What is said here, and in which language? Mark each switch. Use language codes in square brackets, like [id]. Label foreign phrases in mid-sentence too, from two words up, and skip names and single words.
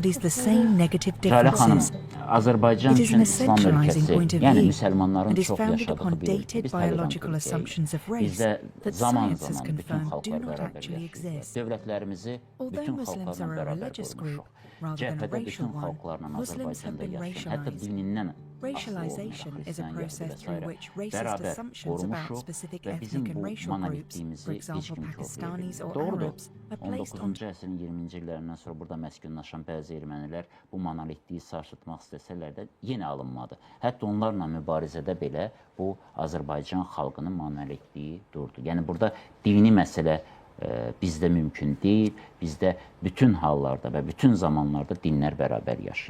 [az] Jalə xanım, Azərbaycan üçün İslam ölkəsi, yəni müsəlmanların çox yaşadığı bir biz bizdə zaman-zaman bütün xalqlar bərabər yaşayırlar. Dövlətlərimizi bütün xalqlarla bərabər qoymuşuq. Cəbhədə bütün xalqlarla Azərbaycanda yaşayan, hətta dinindən [en] Racialization is a process through which racist assumptions about specific ethnic and racial groups, for example Pakistanis or Arabs, are placed on [az] 19-cu əsrin 20-ci illərindən sonra burada məskunlaşan bəzi ermənilər bu monolitliyi sarsıtmaq istəsələr də yenə alınmadı. Hətta onlarla mübarizədə belə bu Azərbaycan xalqının monolitliyi durdu. Yəni burada dini məsələ bizdə mümkün deyil. Bizdə bütün hallarda və bütün zamanlarda dinlər bərabər yaşayıb.